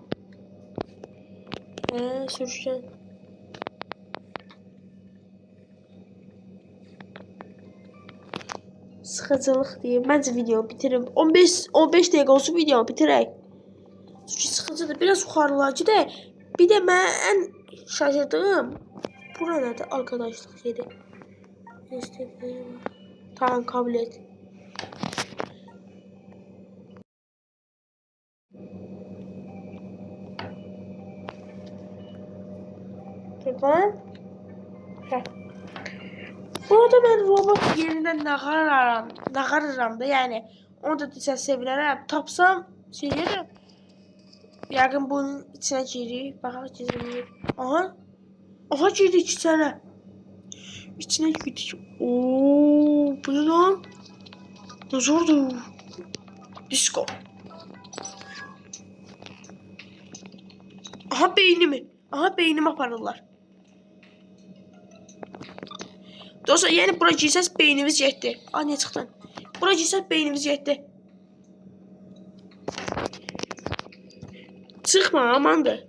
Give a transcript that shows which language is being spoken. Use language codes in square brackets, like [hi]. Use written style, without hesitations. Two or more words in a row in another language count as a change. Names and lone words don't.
[az] Sürüşkən. Sıxıcılıq deyim. Məncə video bitirim. 15 dəqiqə olsun video bitirək. Çünki sıxıcıdır. Biraz yuxarılayıcı da. Bir de mən şaşırdığım bura nədir? Arkadaşlıq yeri. [tr] Tamam, kabul et. [az] Buradan. Bu arada ben robot yerinden nağarıram da yani. Onu da desən sevinərəm. Tapsam şeylərəm. Yəqin bunun içine girir. Baxaq gizləyir. Aha. Aha, girdi içine. [tr] İçine girdik. Ooo, bu ne lan? Ne zordu? Disco. [az] Aha, beynimi. Aha, beynimi aparırlar. Dostlar, yəni bura girsəz beynimiz yetdi. Ay, niyə çıxdın? Bura girsəz beynimiz yetdi. Çıxma, amandır.